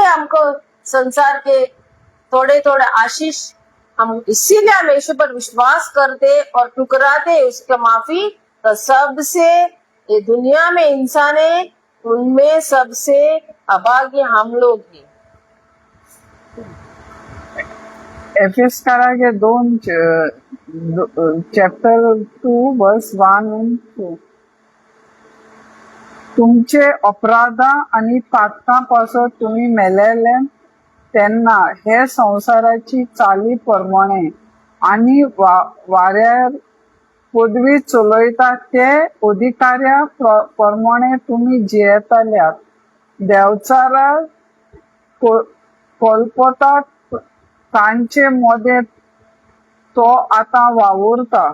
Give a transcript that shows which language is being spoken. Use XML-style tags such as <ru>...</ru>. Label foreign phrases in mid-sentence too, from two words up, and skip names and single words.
<hi>हमको संसार के थोड़े थोड़े आशीष, हम इसीलिए हम यीशु पर विश्वास करते और ठुकराते उसका माफी। तो सबसे ये दुनिया में इंसान है, उनमें सबसे अभागे हम लोग हैं।</hi> <en>एफेसकारागे 2 chapter 2 verse 1 and 2.</en> <kok>तुमचे अपराध आणि पातकांपासून तुम्ही मेलेले त्यांना हे संसाराची चाली प्रमाणे आणि वाऱ्यार पदवी चलयता ते अधिकाऱ्या प्रमाणे तुम्ही जियेताल्यात, देवचारा कल्पता तांचे मध्ये तो आता वावुरता।</kok>